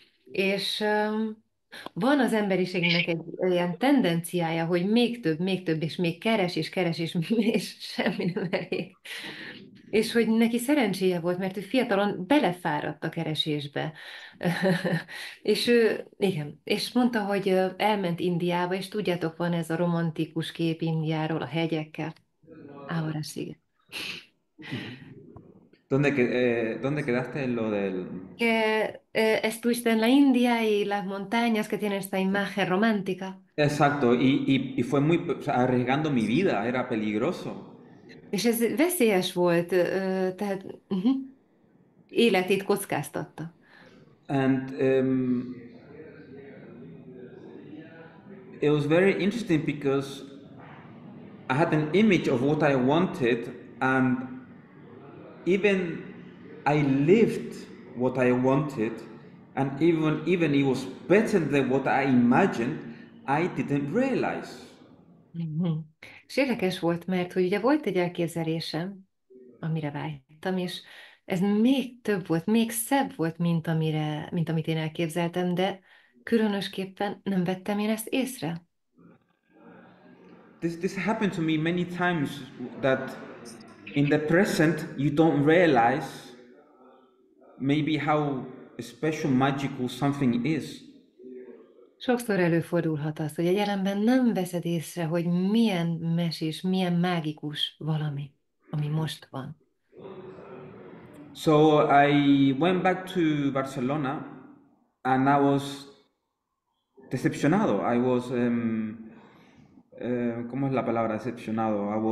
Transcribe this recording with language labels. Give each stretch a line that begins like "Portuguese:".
Hungarian: És van az emberiségnek egy ilyen tendenciája, hogy még több, és még keres, és semmi nem elég. És hogy neki szerencséje volt, mert ő fiatalon belefáradt a keresésbe. És ő, igen, és mondta, hogy elment Indiába, és tudjátok, van ez a romantikus kép Indiáról, a hegyekkel.
Spanish: Ahora sigue. ¿Dónde quedaste en lo del...? Que estuviste en la India y las montañas que tienen esta imagen romántica. Exacto, y fue muy, o sea, arriesgando mi vida, era peligroso.
Hungarian: És ez veszélyes volt, tehát életét kockáztatta.
English: And it was very interesting because I had an image of what I wanted, and even I lived what I wanted, and even it was better than what I imagined. I didn't realize. Mhm.
Hungarian: És érdekes volt, mert hogy ugye volt egy elképzelésem, amire vágytam, és ez még több volt, még szebb volt, mint amit én elképzeltem, de különösképpen nem vettem én ezt észre.
English: This happened to me many times, that in the present you don't realize maybe how special, magical something is.
Hungarian: Sokszor előfordulhat az, hogy a jelenben nem veszed észre, hogy milyen mesés, milyen mágikus valami, ami most van.
English: So I went back to Barcelona, and I was decepcionado. I was,
Spanish: ¿cómo es la palabra decepcionado?